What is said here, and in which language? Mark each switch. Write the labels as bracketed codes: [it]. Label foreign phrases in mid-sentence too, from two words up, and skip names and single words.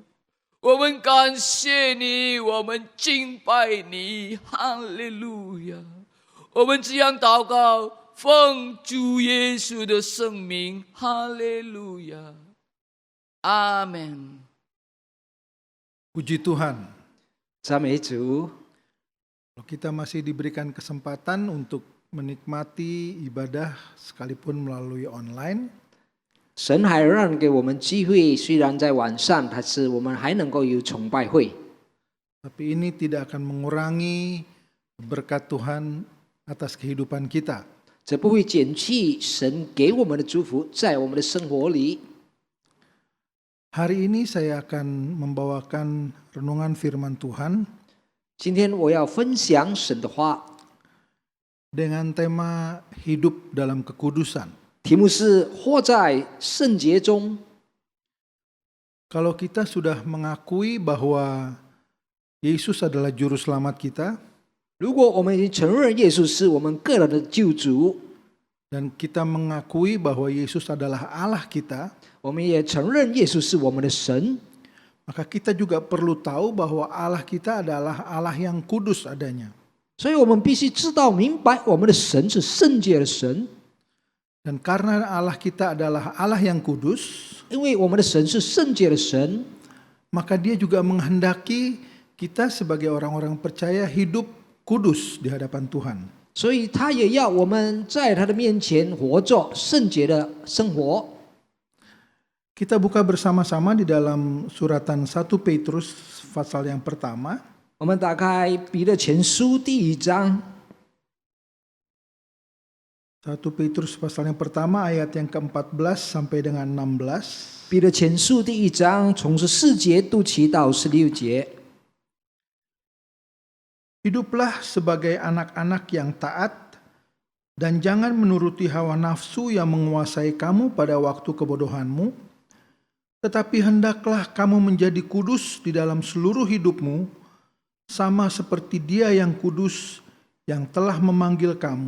[zh] 我们感谢你，我们敬拜你，哈利路亚！我们这样祷告，奉主耶稣的圣名，哈利路亚，阿门。 [id] Puji Tuhan. [zh] 赞美主。 [id] Kalau kita masih diberikan kesempatan untuk menikmati ibadah sekalipun melalui online, [zh] 神还让给我们机会，虽然在晚上，但是我们还能够有崇拜会。 [id] tapi ini tidak akan mengurangi berkat Tuhan atas kehidupan kita. [zh] 这不会减去神给我们的祝福，在我们的生活里。 [id] Hari ini saya akan membawakan renungan firman Tuhan [zh] 今天我要分享神的话， [id] dengan tema hidup dalam kekudusan. [zh] 题目是活在圣洁中。 [id] Kalau kita sudah mengakui bahwa Yesus adalah juru selamat kita, [zh] 如果我们已经承认耶稣是我们个人的救主， [id] dan kita mengakui bahwa Yesus adalah Allah kita, [zh] 我们也承认耶稣是我们的神， [id] maka kita juga perlu tahu bahwa Allah kita adalah Allah yang kudus adanya. [zh] 所以我们必须知道明白，我们的神是圣洁的神。 [id] Dan karena Allah kita adalah Allah yang kudus, [zh] 因为我们的神是圣洁的神， [id] maka Dia juga menghendaki kita sebagai orang-orang percaya hidup kudus di hadapan Tuhan. [zh] 所以他也要我们在他的面前活着圣洁的生活。 [id] Kita buka bersama-sama di dalam suratan 1 Petrus pasal yang pertama. [zh] 我们打开彼得前书第1章， [id] 1 Petrus pasal yang pertama ayat yang ke-14 sampai dengan 16. [zh] 彼得前书第1章从14节读起到16节。 [id] Hiduplah sebagai anak-anak yang taat dan jangan menuruti hawa nafsu yang menguasai kamu pada waktu kebodohanmu, tetapi hendaklah kamu menjadi kudus di dalam seluruh hidupmu, sama seperti Dia yang kudus yang telah memanggil kamu.